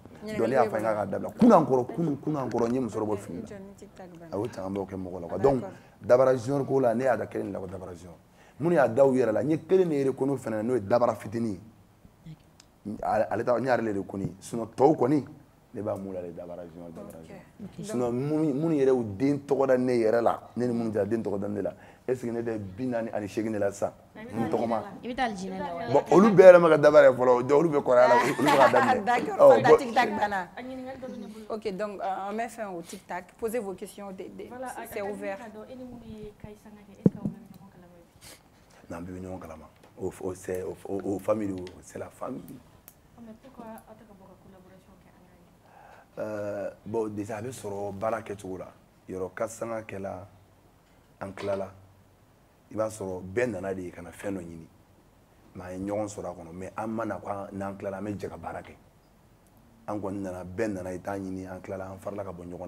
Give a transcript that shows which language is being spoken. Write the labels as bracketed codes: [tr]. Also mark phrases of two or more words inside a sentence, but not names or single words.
[bm] donc ne y'a fɔ n k'a dabila kunun kɔrɔ n ye muso dɔ bɔ fili la a y'o caman bɛɛ kɛ mɔgɔ la quoi donc dabara junior ko la ne y'a da kelen de la ko dabara junior minnu y'a da u yɛrɛ la n ye kelen de yɛrɛ kɔni fɛnɛ na n'o ye dabara fitinin ale ta n y'ale de kɔni sinon tɔw kɔni ne b'a mun la de dabara junior sinon minnu yɛrɛ u den tɔgɔ da ne yɛrɛ la ne ni minnu jɛra den tɔgɔ da ne la [fr] est ce que [bm] ne tɛ 48 de la sisan n tɔgɔma i bɛ taa alijinɛ la wa bon olu bɛɛ yɛrɛ ma ka dabara ye fɔlɔ olu bɛ kɔrɔya la olu bɛ ka daminɛ [fr] d'accord pas tic-tac banna ok donc on met fin au tic-tac posez vos questions c'est ouvert [bm] non bɛɛ bɛ ɲɔgɔn kalama o [fr] famille c'est la famille bon déjà [bm] a bɛ sɔrɔ baara kɛcogo la yɔrɔ ka sanga kɛla an tilala i b'a sɔrɔ bɛɛ nana de ka na fɛn dɔ ɲini mais an ye ɲɔgɔn sɔrɔ a kɔnɔ mais an ma na n'an tilala an bɛ jɛ ka baara kɛ an kɔni nana bɛɛ nana i t'a ɲini an tilala an farila ka bɔ ɲɔgɔn na